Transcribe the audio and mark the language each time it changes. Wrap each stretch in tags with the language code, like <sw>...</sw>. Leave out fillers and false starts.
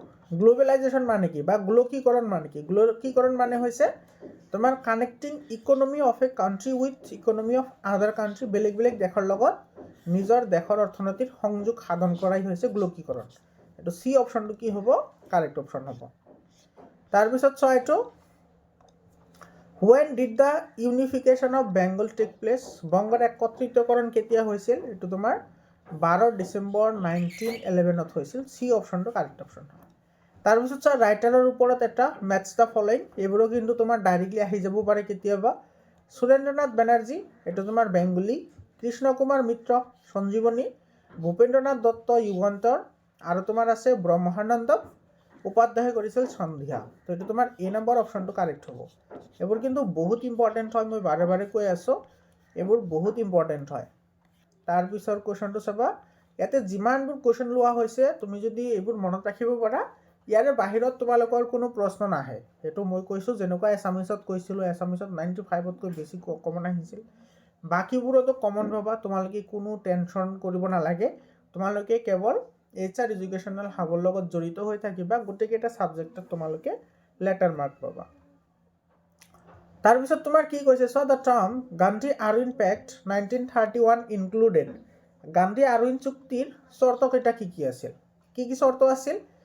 <as>Globalisation মানে কি বা গোলকীকৰণ মানে কি? গোলকীকৰণ মানে হৈছে তোমাৰ</as> <en>connecting economy of a country with economy of other country,</en> <as>বেলেগ বেলেগ দেশৰ লগত নিজৰ দেশৰ অৰ্থনীতিৰ সংযোগ সাধন কৰাই হৈছে গোলকীকৰণ। এইটো চি অপশ্যনটো কি হ'ব কাৰেক্ট অপশ্যন হ'ব। তাৰপিছত চোৱা এইটো</as> <en>When did the unification of Bengal take place?</en> <as>বংগৰ একত্ৰিতকৰণ কেতিয়া হৈছিল? এইটো তোমাৰ 12 ডিসেম্বৰ 1911 হৈছিল। সি অপশনটো কাৰেক্ট অপশন হয়। তাৰপিছত চোৱা ৰাইটাৰৰ ওপৰত এটা মেটছ দ্য ফলোইং, এইবোৰো কিন্তু তোমাৰ ডাইৰেক্টলি আহি যাব পাৰে কেতিয়াবা। সুৰেন্দ্ৰনাথ বেনাৰ্জী, এইটো তোমাৰ বেংগলী। কৃষ্ণ কুমাৰ মিত্ৰ, সঞ্জীৱনী। ভূপেন্দ্ৰনাথ দত্ত, যুগান্তৰ। আৰু তোমাৰ আছে ব্ৰহ্মানন্দ উপাধ্যায়ে কৰিছিল সন্ধিয়া। তো এইটো তোমাৰ এ নম্বৰ অপশনটো কাৰেক্ট হ'ব। এইবোৰ কিন্তু বহুত ইম্পৰ্টেণ্ট হয়, মই বাৰে বাৰে কৈ আছোঁ, এইবোৰ বহুত ইম্পৰ্টেণ্ট হয়। তাৰপিছৰ কুৱেশ্যনটো চাবা, ইয়াতে যিমানবোৰ কুৱেশ্যন লোৱা হৈছে তুমি যদি এইবোৰ মনত ৰাখিব পাৰা, ইয়াৰে বাহিৰত তোমালোকৰ কোনো প্ৰশ্ন নাহে। সেইটো মই কৈছোঁ, যেনেকুৱা এছামিছত কৈছিলোঁ, এছামিছত 95তকৈ বেছি কমন আহিছিল। বাকীবোৰতো কমন পাবা, তোমালোকে কোনো টেনশ্যন কৰিব নালাগে। তোমালোকে কেৱল HR এডুকেশ্যনেল হাবৰ লগত জড়িত হৈ থাকিবা, গোটেইকেইটা ছাবজেক্টত তোমালোকে লেটাৰ মাৰ্ক পাবা। তাৰপিছত তোমাৰ কি কৈছে চোৱা,</as> <en>The term Gandhi Irwin pact 1931 included.</en> <as>Gandhi Irwin চুক্তিৰ চৰ্তকেইটা কি কি আছিল? কি কি চৰ্ত আছিল?</as>